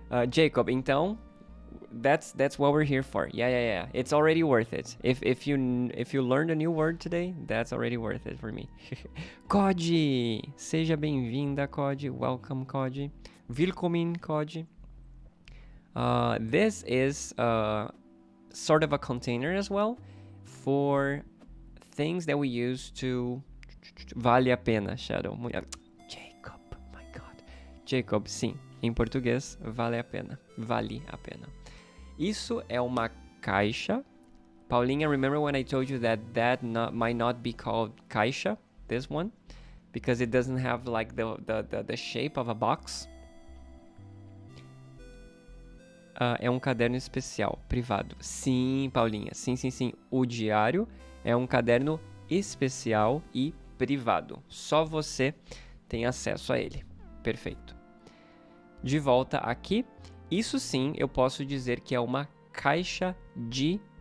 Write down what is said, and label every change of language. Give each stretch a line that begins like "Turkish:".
English: Jacob, então, that's what we're here for. Yeah. It's already worth it. If you learned a new word today, that's already worth it for me.
Portuguese: Cody, seja bem-vinda, Cody.
English: Welcome, Cody. Willkommen, Cody. This is sort of a container as well for things that we use to
Portuguese: vale a pena,
English: Shadow. Jacob, my God. Jacob, sim.
Portuguese: Em português, vale a pena. Vale a pena. Isso é uma caixa.
English: Paulinha, remember when I told you that might not be called caixa, this one? Because it doesn't have like the shape of a box.
Portuguese: É um caderno especial, privado. Sim, Paulinha. Sim. O diário é um caderno especial e privado. Só você tem acesso a ele. Perfeito. De volta aqui. Isso sim, eu posso dizer que é uma caixa de...